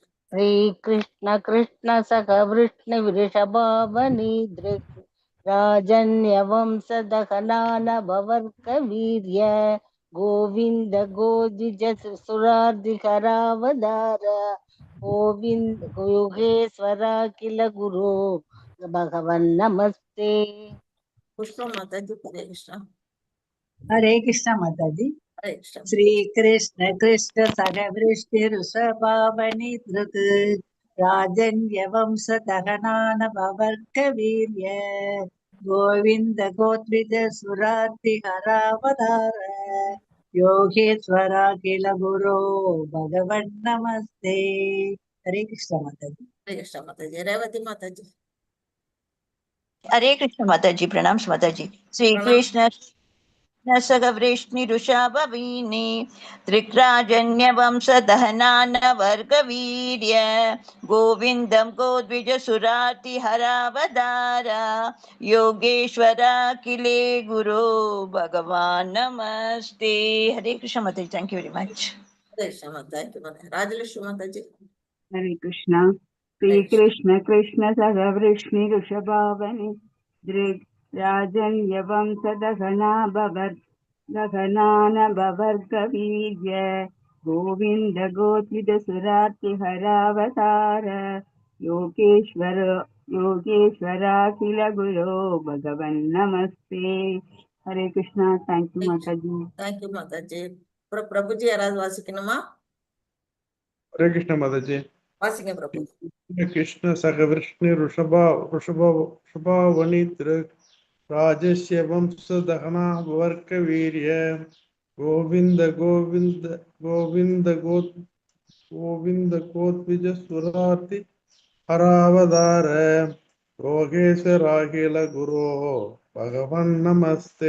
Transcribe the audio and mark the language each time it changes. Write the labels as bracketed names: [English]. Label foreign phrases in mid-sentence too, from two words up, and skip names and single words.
[Sanskrit] श्री कृष्ण कृष्ण सख विष्णु ऋषभावनि ध्रुक् राजन्य वंशदहनान पवर्ग वीर्य गोविन्द गोद्विज सुरार्तिकरावतार गोविन्द योगेश्वराखिल गुरु भगवन् नमस्ते. [Tamil] புஷ்பா மாதாஜி. ஹரே கிருஷ்ணா. [Hindi] हरे कृष्णा माताजी. [Tamil] ஹரே கிருஷ்ணா. [Sanskrit] श्री कृष्ण कृष्ण सग वृष्टि ऋषभावनि धृत राजन्य वंश दहनान भवर्क वीर्य गोविंद गोत्रिज सुराति हरावतार योगेश्वरा किल गुरो भगवन् नमस्ते. [Hindi] हरे कृष्ण माताजी. [Tamil] ஹரே கிருஷ்ணா மாதாஜி. ரேவதி மாதாஜி. [Hindi] हरे कृष्ण माताजी. प्रणाम माताजी. [Sanskrit] श्री कृष्ण सगवृष्णिरुषाभवीनि त्रिक्राजन्य वंश दहनान वर्ग वीर्य गोविंदम गोद्विज सुराति हरावदार योगेश्वरा किले गुरु भगवान नमस्ते. [Hindi] हरे कृष्ण माताजी. [English] thank you very much. [Tamil] ஹரே கிருஷ்ணா. தேங்க்யூ மாதாஜி. ராஜலட்சுமி மாதாஜி. [Hindi] हरे कृष्णा. [Sanskrit] श्री कृष्ण कृष्ण सग वृष्णि ऋषभावनि दृक् राजन्य वंश दहनान भवर्ग वीर्य गोविंद गोत्रिद सुराति हरावतार योगेश्वरा किल गुरो भगवन् नमस्ते. [Hindi] हरे कृष्णा. [English] thank you [Hindi] माता जी. [Tamil] தேங்க்யூ மாதாஜி. அப்புறம் பிரபுஜி யாராவது வாசிக்கணுமா? ஹரே கிருஷ்ண மாதாஜி. வாசிங்க பிரபு. [Sanskrit] कृष्ण सख विष्णु ऋषभावनि ध्रुक् राजस्य वंश दहना वर्ग वीर्य गोविन्द गोविन्द गोविन्द गोविन्द गोद्विज सुरादि हरावतार योगेश्वराखिल गुरु भगवन् नमस्ते.